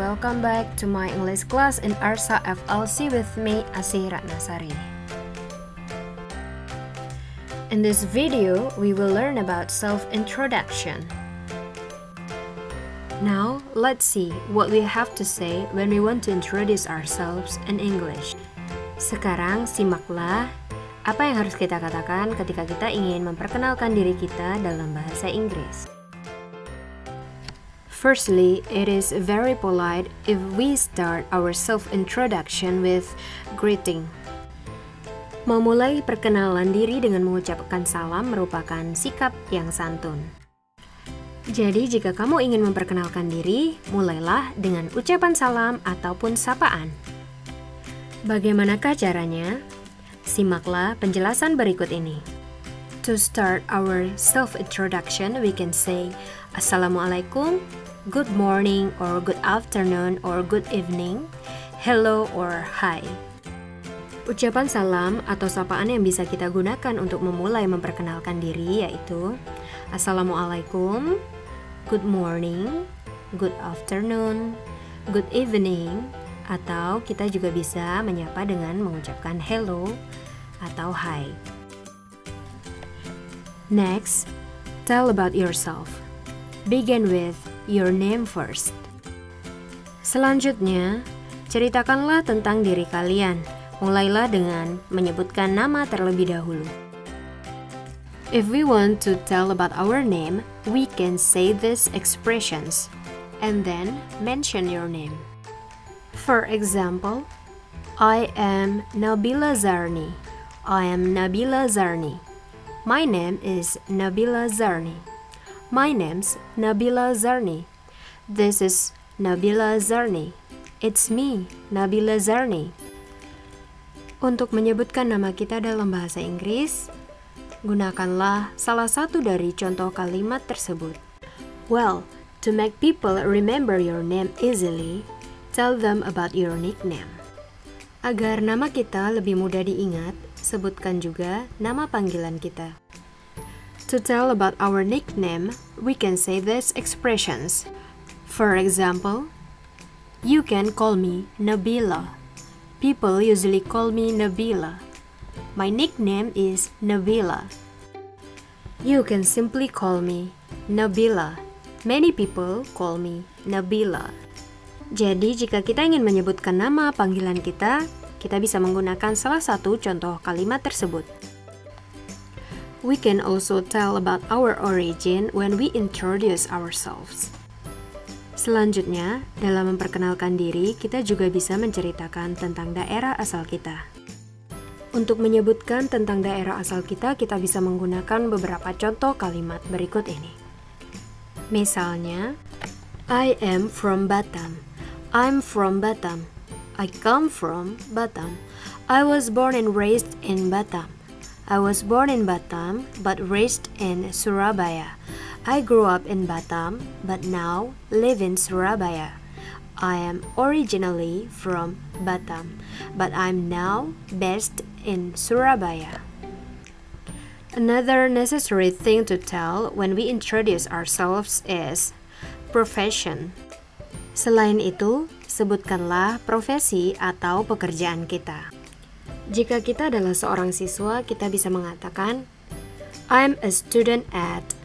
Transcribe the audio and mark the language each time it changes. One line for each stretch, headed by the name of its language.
English: Welcome back to my English class in Arsa FLC with me, Asih Ratnasari. In this video, we will learn about self-introduction. Now, let's see what we have to say when we want to introduce ourselves in English.
Indonesian: Sekarang, simaklah apa yang harus kita katakan ketika kita ingin memperkenalkan diri kita dalam bahasa Inggris.
English: Firstly, it is very polite if we start our self-introduction with greeting.
Indonesian: Memulai perkenalan diri dengan mengucapkan salam merupakan sikap yang santun. Jadi, jika kamu ingin memperkenalkan diri, mulailah dengan ucapan salam ataupun sapaan. Bagaimanakah caranya? Simaklah penjelasan berikut ini.
English: To start our self-introduction, we can say Assalamualaikum, good morning or good afternoon or good evening, hello or hi.
Indonesian: Ucapan salam atau sapaan yang bisa kita gunakan untuk memulai memperkenalkan diri yaitu Assalamualaikum,
English: good morning, good afternoon, good evening,
Indonesian: atau kita juga bisa menyapa dengan mengucapkan hello atau hi.
English: Next, tell about yourself. Begin with your name first.
Indonesian: Selanjutnya, ceritakanlah tentang diri kalian. Mulailah dengan menyebutkan nama terlebih dahulu.
English: If we want to tell about our name, we can say these expressions and then mention your name. For example, I am Nabila Zarni. I am Nabila Zarni. My name is Nabila Zarni. My name's Nabila Zarni. This is Nabila Zarni. It's me, Nabila Zarni.
Indonesian: Untuk menyebutkan nama kita dalam bahasa Inggris, gunakanlah salah satu dari contoh kalimat tersebut.
English: Well, to make people remember your name easily, tell them about your nickname.
Indonesian: Agar nama kita lebih mudah diingat, sebutkan juga nama panggilan kita.
English: To tell about our nickname, we can say these expressions. For example, you can call me Nabila. People usually call me Nabila. My nickname is Nabila. You can simply call me Nabila. Many people call me Nabila.
Indonesian: Jadi, jika kita ingin menyebutkan nama panggilan kita bisa menggunakan salah satu contoh kalimat tersebut.
English: We can also tell about our origin when we introduce ourselves.
Indonesian: Selanjutnya, dalam memperkenalkan diri, kita juga bisa menceritakan tentang daerah asal kita. Untuk menyebutkan tentang daerah asal kita bisa menggunakan beberapa contoh kalimat berikut ini. Misalnya,
English: I am from Batam. I'm from Batam. I come from Batam. I was born and raised in Batam. I was born in Batam but raised in Surabaya. I grew up in Batam but now live in Surabaya. I am originally from Batam but I'm now based in Surabaya. Another necessary thing to tell when we introduce ourselves is profession.
Indonesian: Selain itu, sebutkanlah profesi atau pekerjaan kita. Jika kita adalah seorang siswa, kita bisa mengatakan
English: I'm a student at.